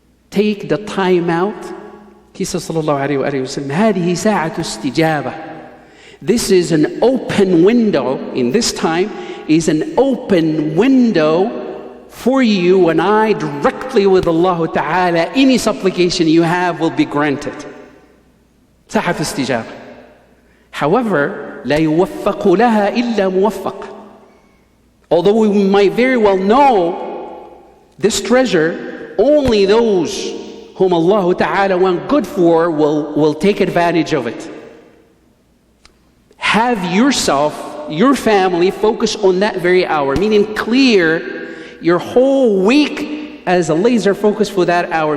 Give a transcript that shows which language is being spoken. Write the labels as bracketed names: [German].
[English] Take the time out. He says, Sallallahu Alaihi Wasallam, [Arabic] هذه ساعة استجابة. [English] This is an open window, in this time, is an open window for you and I directly with Allah Ta'ala. Any supplication you have will be granted. [Arabic] ساعة استجابة. [English] However, [Arabic] لا يوفق لها إلا موفق. [English] Although we might very well know this treasure, only those whom Allah Ta'ala want good for will take advantage of it. Have yourself, your family, focus on that very hour, meaning clear your whole week as a laser focus for that hour.